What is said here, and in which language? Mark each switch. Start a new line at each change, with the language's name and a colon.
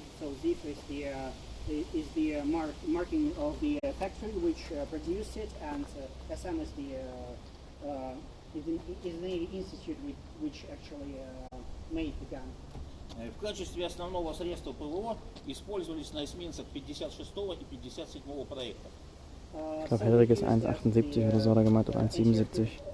English: So ZIF is the marking of the factory which produced it, and SM is the institute which actually made the gun.
Russian: В качестве основного средства ПВО использовались на эсминцах 56 и 57 проектов.
German: Ich glaube, Henrik ist 1,78 oder so, hat er gemeint, oder 1,77.